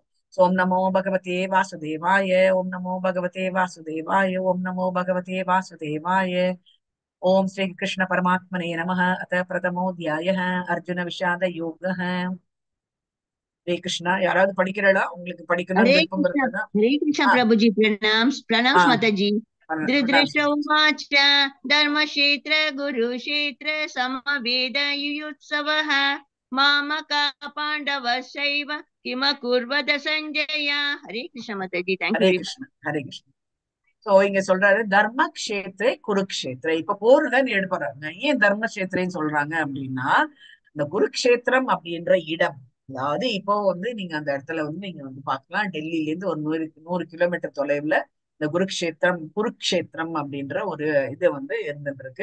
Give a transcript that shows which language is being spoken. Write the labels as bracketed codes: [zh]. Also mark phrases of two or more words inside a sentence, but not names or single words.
[sa] ॐ नमो भगवते वासुदेवाय, ॐ नमो भगवते वासुदेवाय, ॐ नमो भगवते वासुदेवाय. ॐ श्री कृष्ण परमात्मने नमः। अथ प्रथमोऽध्यायः अर्जुन विषाद योगः. [ta] ஹரே கிருஷ்ணா. யாராவது படிக்கிறடா, உங்களுக்கு படிக்கணும்னு விருப்பம் இருக்குதா? [hi] हरे कृष्ण ஆஹ் प्रभु जी, प्रणाम प्रणाम ஆஹ் माता जी। [ta] பிரணாம் [sa] धृतराष्ट्र उवाच धर्मक्षेत्र गुरुक्षेत्र समवेदयुयुत्सवः मामका पाण्डवश्चैव किमकुर्वत सञ्जय। [hi] हरे कृष्ण माता जी, [en] thank you [ta] ஹரே [en] very much. [ta] கிருஷ்ணா ஹரே கிருஷ்ணா. சோ இங்க சொல்றாரு [sa] धर्मक्षेत्रे कुरुक्षेत्रे. [ta] இப்ப போர் தான் எடுப்படுறாங்க. ஏன் தர்மக்ஷேத்ரேன்னு சொல்றாங்க அப்படின்னா இந்த குருக்ஷேத்திரம் அப்படின்ற இடம், அதாவது இப்போ வந்து நீங்க அந்த இடத்துல வந்து நீங்க வந்து பார்க்கலாம், டெல்லியில இருந்து ஒரு 100 கிலோமீட்டர் தொலைவுல இந்த குருக்ஷேத்திரம் அப்படின்ற ஒரு இது வந்து இருந்துட்டு இருக்கு.